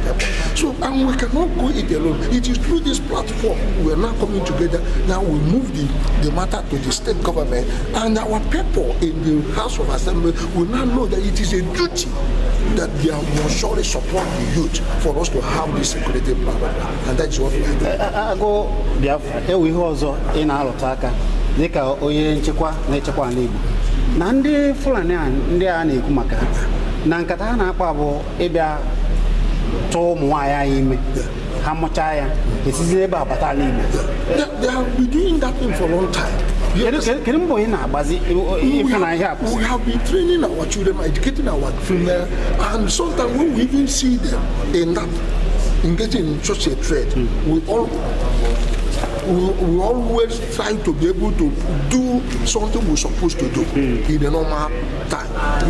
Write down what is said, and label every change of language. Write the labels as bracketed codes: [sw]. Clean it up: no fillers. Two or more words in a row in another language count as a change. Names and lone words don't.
[en] So, and we cannot go it alone. It is through this platform we are now coming together. Now we move the matter to the state government, and our people in the House of Assembly will now know that it is a duty that they will surely support the youth for us to have this security plan, and that's what we are doing. [ig] Ewe ihe ọzọ ị na-alụta aka dịka onye nchekwa na-echekwa ala Igbo na ndị Fulani ndị a na-ekwu maka na nkata ha na-akpa bụ ịbịa tụọ ụmụ nwaanyị anyị ime ha mụchaa ya esizi ebe a bata ala Igbo. [en] They have been doing that thing for a long time. [ig] Kedu mbọ ị na-agbazi ife na ihe a? [en] We have been training our children, educating our female, and sometimes when we even see them in that engaging in such a trade, we always try to be able to do something we're supposed to do in a normal time.